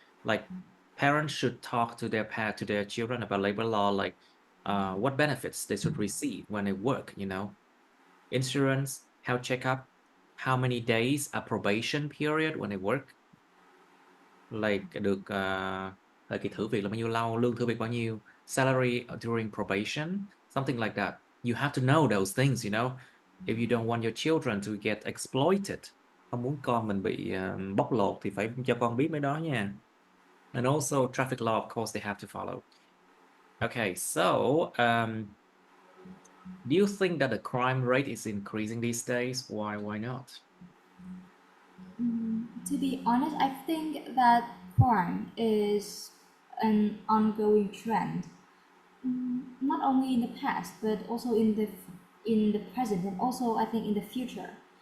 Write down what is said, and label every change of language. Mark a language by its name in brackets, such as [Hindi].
[English] Like parents should talk to to their children about labor law, like what benefits they should receive when they work, you know, insurance, health checkup, how many days a probation period when they work, like [Vietnamese] được thời kỳ thử việc là bao nhiêu [English] lâu, lương thử việc bao nhiêu, salary during probation, something like that. You have to know those things, you know, if you don't want your children to get exploited. [Vietnamese] Không muốn con mình bị bóc lột thì phải cho con biết mấy đó nha. [English] And also traffic law, of course, they have to follow. Okay, so do you think that the crime rate is increasing these days? Why not? to be honest, I think that crime is an ongoing trend, not only in the past but also in the present, and also I think in the future.